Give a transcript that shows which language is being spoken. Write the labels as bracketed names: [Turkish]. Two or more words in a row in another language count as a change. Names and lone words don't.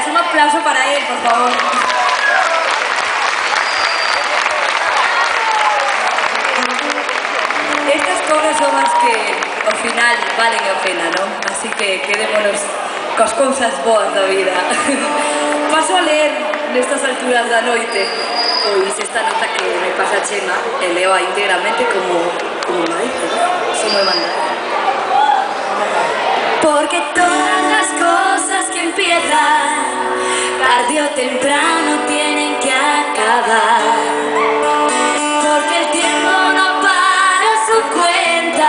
[Spanish] Un aplauso para él, por favor. [Galician] Estas cosas son as que ao final valen a pena, non? Así que quedémonos cos cousas boas da vida. Paso a ler nestas alturas da noite pois esta nota que me pasa Chema e leo íntegramente como [Spanish] me dice, [Galician] ¿no? Son moi mandada. [Spanish] Porque todas las cosas que empiezan tarde o temprano tienen que acabar. Porque el tiempo no para su cuenta.